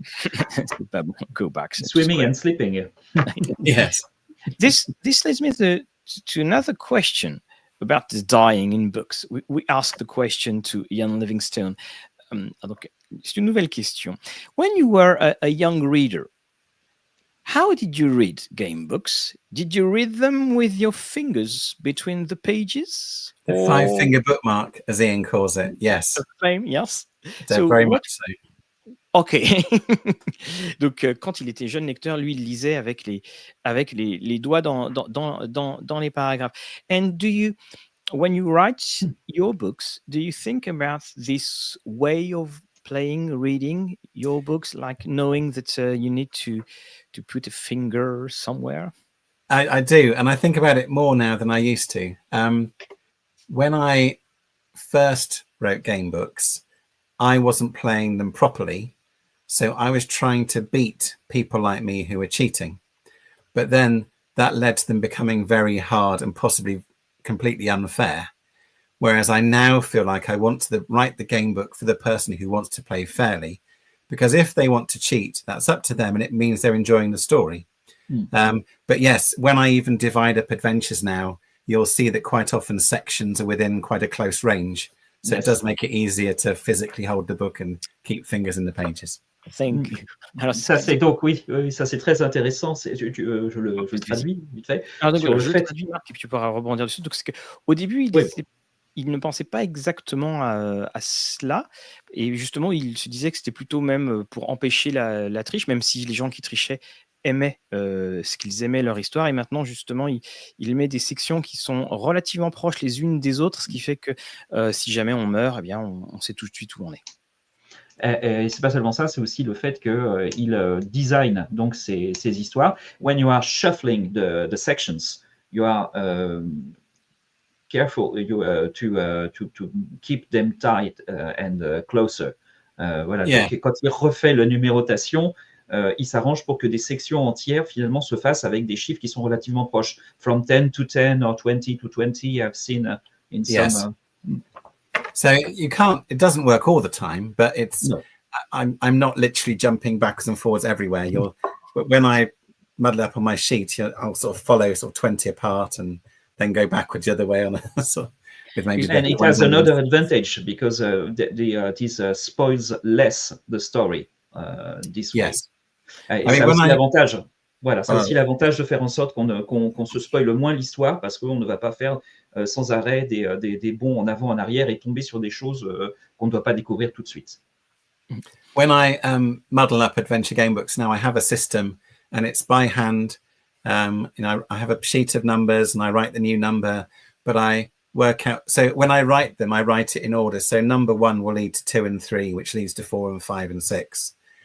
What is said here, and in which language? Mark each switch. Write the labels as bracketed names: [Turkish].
[French] C'est pas bon. [English] Go back. Swimming and sleeping. Yes. This leads me to another question about the dying in books. We asked the question to Ian Livingstone. [French] Donc, c'est une nouvelle question. [English] When you were a young reader, how did you read game books? Did you read them with your fingers between the pages? The 5-finger bookmark, as Ian calls it. Yes. The same, yes. Very much so. Ok. [French] Donc, quand il était jeune lecteur, lui, il lisait avec les doigts dans les paragraphes. [English] And when you write your books, do you think about this way of reading your books, like knowing that you need to put a finger somewhere? I do, and I think about it more now than I used to. When I first wrote game books, I wasn't playing them properly. So I was trying to beat people like me who were cheating. But then that led to them becoming very hard and possibly completely unfair. Whereas I now feel like I want to write the game book for the person who wants to play fairly. Because if they want to cheat, that's up to them, and it means they're enjoying the story. But yes, when I even divide up adventures now, you'll see that quite often sections are within quite a close range. So It does make it easier to physically hold the book and keep fingers in the pages. Thank you. [French] Alors, ça c'est donc oui, ça c'est très intéressant. Je le traduis vite fait. Alors, donc, je le traduis, Marc, et puis tu pourras rebondir dessus. Donc, au début, il ne pensait pas exactement à cela, et justement, il se disait que c'était plutôt même pour empêcher la triche, même si les gens qui trichaient aimaient ce qu'ils aimaient leur histoire. Et maintenant, justement, il met des sections qui sont relativement proches les unes des autres, ce qui fait que si jamais on meurt, eh bien, on sait tout de suite où on est. Et c'est pas seulement ça, c'est aussi le fait qu'il design donc ces histoires. [English] When you are shuffling the sections, you are careful to keep them tight and closer. [French] Voilà. [English] Yeah. [French] Donc, quand il refait la numérotation, il s'arrange pour que des sections entières finalement se fassent avec des chiffres qui sont relativement proches. [English] From 10 to 10 or 20 to 20, I've seen in Yes. some. So you can't. It doesn't work all the time, but it's. No. I'm not literally jumping backwards and forwards everywhere. But when I muddle up on my sheet, I'll sort of follow sort of 20 apart and then go backwards the other way on a sort. With maybe And it has another advantage because this spoils less the story this way. Yes. [French] Et ça a aussi l'avantage. Voilà, c'est aussi l'avantage de faire en sorte qu'on se spoile moins l'histoire parce qu'on ne va pas faire sans arrêt des bonds en avant, en arrière et tomber sur des choses qu'on ne doit pas découvrir tout de suite. [English] When I muddle up adventure game books now, I have a system and it's by hand. I have a sheet of numbers and I write the new number, but I work out. So when I write them, I write it in order. So number 1 will lead to 2 and 3, which leads to 4 and 5 and 6.